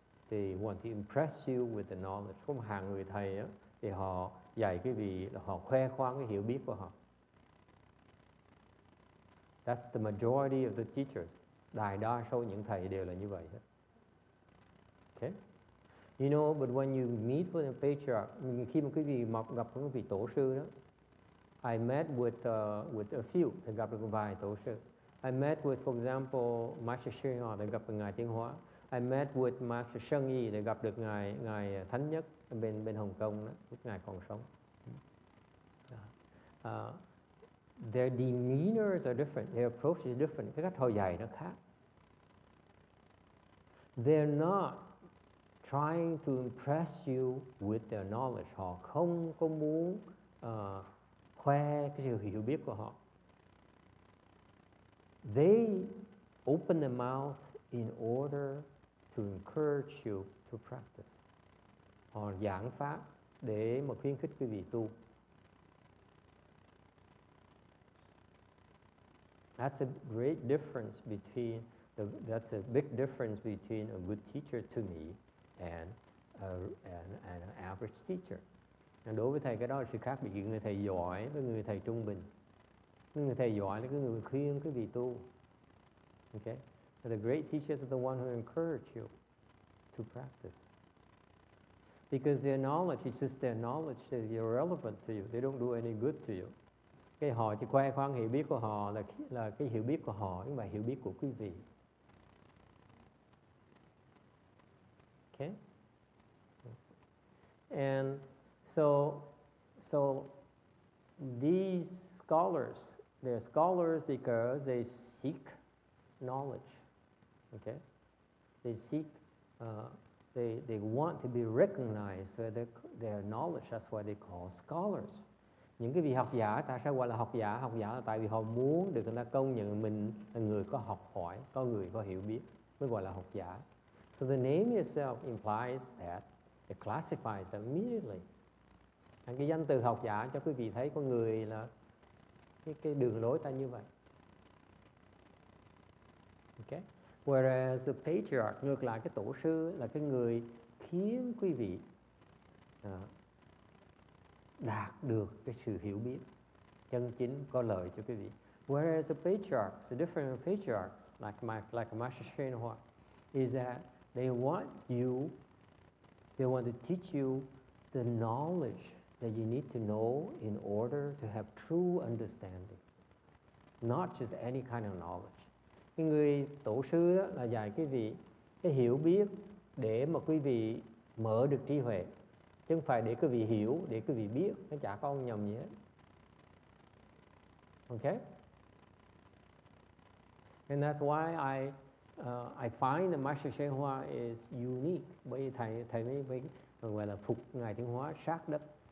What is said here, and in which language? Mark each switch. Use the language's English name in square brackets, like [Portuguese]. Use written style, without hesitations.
[English] They want to impress you with the knowledge. [Vietnamese] Có một hàng người thầy á, thì họ dạy cái vị, họ khoe khoang cái hiểu biết của họ. [English] That's the majority of the teachers. [Vietnamese] Đại đa số những thầy đều là như vậy hết. Okay? [English] You know, but when you meet with a patriarch, [Vietnamese] khi mà quý vị gặp một vị tổ sư đó, [English] I met with a few, [Vietnamese] thì gặp được vài tổ sư. [English] I met with, for example, Master Sri Họ, [Vietnamese] để gặp được ngài Tiến Hóa. [English] I met with Master Sheng Yi, [Vietnamese] để gặp được ngài Thánh Nhất bên Hồng Kông đó, lúc ngài còn sống. [English] Their demeanors are different, their approach is different. [Vietnamese] Cái cách họ dạy nó khác. [English] They're not trying to impress you with their knowledge. [Vietnamese] Họ không có muốn khoe cái sự hiểu biết của họ. [English] They open their mouth in order to encourage you to practice. [Vietnamese] Họ giảng pháp để mà khuyến khích quý vị tu. [English] That's a great difference between that's a big difference between a good teacher to me and an average teacher. [Vietnamese] Đối với thầy cái đó là sự khác biệt giữa người thầy giỏi với người thầy trung bình. Người thầy giỏi là cái người khuyên quý vị tu. [English] Okay? And the great teachers are the one who encourage you to practice. Because their knowledge, it's just their knowledge that is irrelevant to you. They don't do any good to you. [Vietnamese] Cái họ chỉ khoe khoang hiểu biết của họ là cái hiểu biết của họ, nhưng mà hiểu biết của quý vị. [English] Okay? And so these scholars, they're scholars because they seek knowledge. Okay? They seek, they want to be recognized for their knowledge. That's why they call scholars. [Vietnamese] Những cái vị học giả, tại sao gọi là học giả? Học giả là tại vì họ muốn được người ta công nhận mình là người có học hỏi, có người có hiểu biết, mới gọi là học giả. [English] So the name itself implies that it classifies them immediately. [Vietnamese] Cái danh từ học giả cho quý vị thấy con người là cái đường lối ta như vậy. Okay? [English] Whereas the patriarch, [Vietnamese] ngược lại cái tổ sư là cái người khiến quý vị đạt được cái sự hiểu biết chân chính có lợi cho quý vị. [English] Whereas the patriarchs, the different patriarchs, like Master Sri Hoa, is that they want to teach you the knowledge that you need to know in order to have true understanding, not just any kind of knowledge. [Vietnamese] Cái người tổ sư đó là dạy quý vị cái hiểu biết để mà quý vị mở được trí huệ, chứ không phải để quý vị hiểu, để quý vị biết. Nó chả có ông nhầm gì hết. [English] Okay? And that's why I find that Master Sri Hoa is unique. [Vietnamese] Bởi vì thầy mới gọi là phục ngài Tiến Hóa sát đất.